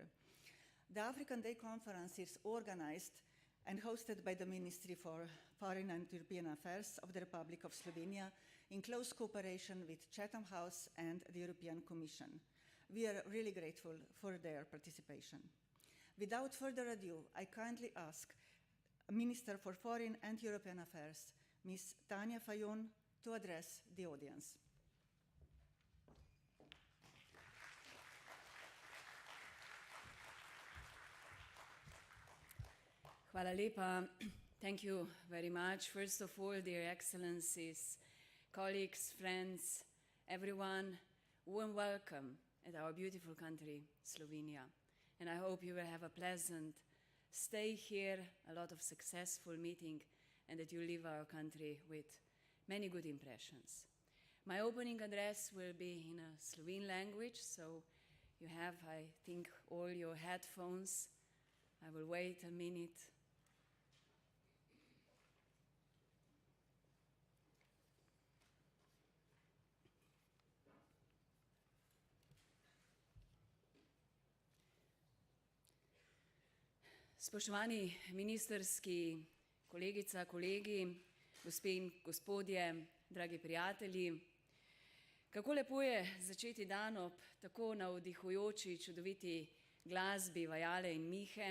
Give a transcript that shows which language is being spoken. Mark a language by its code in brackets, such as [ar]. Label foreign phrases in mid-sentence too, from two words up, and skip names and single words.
[en] The African Day Conference is organized and hosted by the Ministry for Foreign and European Affairs of the Republic of Slovenia in close cooperation with Chatham House and the European Commission. We are really grateful for their participation. Without further ado, I kindly ask Minister for Foreign and European Affairs, Ms. Tanja Fajon, to address the audience. [sl] Hvala lepa. [en] Thank you very much. First of all, dear Excellencies, colleagues, friends, everyone, warm welcome at our beautiful country, Slovenia. And I hope you will have a pleasant stay here, a lot of successful meeting, and that you leave our country with many good impressions. My opening address will be in a Slovene language, so you have, I think, all your headphones. I will wait a minute. [sl] Spoštovani ministerski kolegica, kolegi, gospe in gospodje, dragi prijatelji, kako lepo je začeti dan ob tako navdihujoči, čudoviti glasbi Vajale in Mihe.